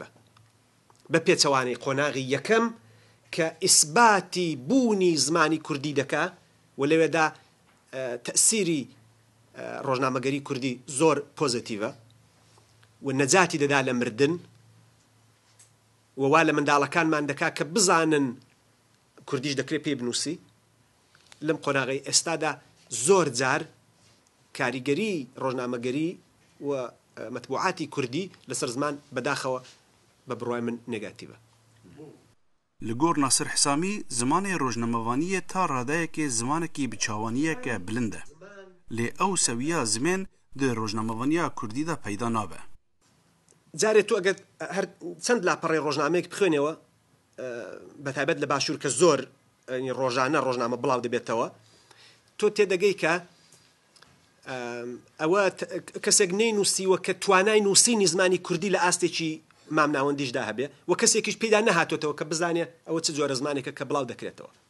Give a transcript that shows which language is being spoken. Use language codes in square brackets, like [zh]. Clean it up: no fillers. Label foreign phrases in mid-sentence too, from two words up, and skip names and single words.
[ckb] بە پێچەوانەی قۆناغی یەکەم کە ئیسباتی بوونی زمانی کوردی دەکا و لەوێدا تەسیری ڕۆژنامەگەری کوردی زۆر پۆزیتیڤە و نەجاتی دەدا لە مردن و وا لە منداڵەکانمان دەکا کە بزانن کوردیش دەکرێت پێی بنووسی. لەم قۆناغی ئێستادا زۆر جار کاریگەری ڕۆژنامەگەری و مەتبوعاتی کوردی لەسەر زمان بەداخەوە بە بڕوای من نێگاتیڤە. [ku] Li gor Nasir Hisamî zimanê rojnamevaniye ta radeyekê zimanekî biçawaniyeke bilind e. Lê ew sewiya zimên di rojnamevaniya Kurdî de peyda nabe. [ckb] جارێ تۆ ئەگەر هەر چەند لاپەڕی ڕۆژنامەیەک بخوێنەوە بەتایبەت لە باشوور کە زۆر ڕۆژانە ڕۆژنامە بڵاو دەبێتەوە تۆ تێدەگەی کە ئەوە کەسێک نەینووسیوە کە توانای نووسینی زمانی کوردی لە ئاستێکی مامناوەندیشدا هەبێ و کەسێکیش پێدا نەهاتۆتەوە کە بزانێ ئەوە چ جۆرە زمانێکە کە بڵاو دەکرێتەوە.